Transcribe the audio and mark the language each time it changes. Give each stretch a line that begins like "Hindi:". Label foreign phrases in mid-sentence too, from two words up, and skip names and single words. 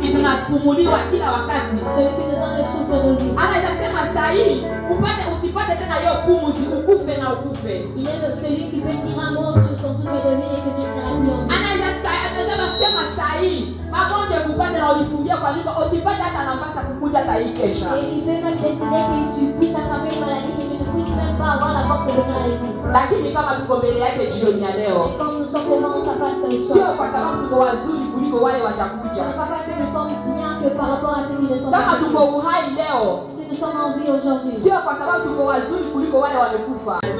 Swahili: unapumuliwa kila wakati.
French: Celui qui te donne le souffle de vie.
Swahili: Anaweza sema saa hii usipate tena hiyo pumzi, ukufe na ukufe.
French: Il est celui qui peut dire un mot sur ton souffle de vie et que tu ne seras plus en vie.
Swahili: Anaweza sema saa hii magonjwa kupate na ulifungia kwa nyumba, usipate hata nafasi ya kukuja hata hii kesha.
French: Et il peut même décider que tu puisses attraper une maladie que tu ne puisses même pas avoir la force de venir à l'église.
Swahili: Lakini kama tuko mbele yake jioni ya leo,
French: et comme nous sommes devant sa face ce soir,
Swahili: sio kwa sababu tuko wazuri kuliko wale watakuja.
French: Ce n'est pas parce que nous sommes bien que par rapport à ceux qui ne sont pas.
Swahili: Kama tuko uhai leo,
French: si nous sommes en vie aujourd'hui,
Swahili: sio kwa sababu tuko wazuri kuliko wale wamekufa.